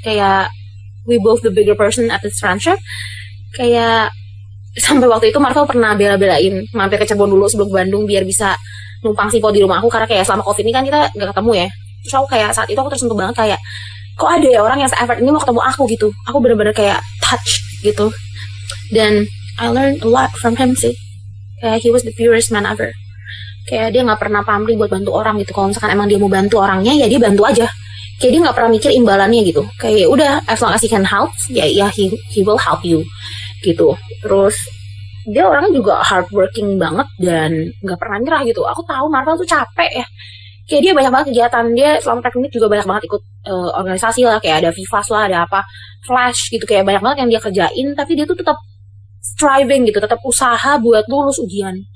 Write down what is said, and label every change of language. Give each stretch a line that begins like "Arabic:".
English: Kayak we both the bigger person at this friendship.
Indonesian: Kayak sampai waktu itu Marvel pernah bela-belain mampir ke Cirebon dulu sebelum ke Bandung biar bisa numpang Sipo di rumah aku, karena kayak selama COVID ini kan kita gak ketemu ya. Terus aku kayak saat itu aku tersentuh banget, kayak kok ada ya orang yang se-effort ini mau ketemu aku gitu. Aku bener-bener kayak touch gitu.
English: Dan I learned a lot from him sih. Kayak he was the purest man ever.
Indonesian: Kayak dia gak pernah pamrih buat bantu orang gitu. Kalau misalkan emang dia mau bantu orangnya, ya dia bantu aja. Kayak dia gak pernah mikir imbalannya gitu. Kayak udah,
English: as long as he can help,
Indonesian: ya
English: he will help you
Indonesian: gitu. Terus dia orangnya juga hardworking banget dan nggak pernah nyerah gitu. Aku tahu Marvel tuh capek ya. Kayak dia banyak banget kegiatan. Dia selama teknik juga banyak banget ikut organisasi lah. Kayak ada Vivas lah, ada apa Flash gitu. Kayak banyak banget yang dia kerjain. Tapi dia tuh tetap striving gitu, tetap usaha buat lulus ujian.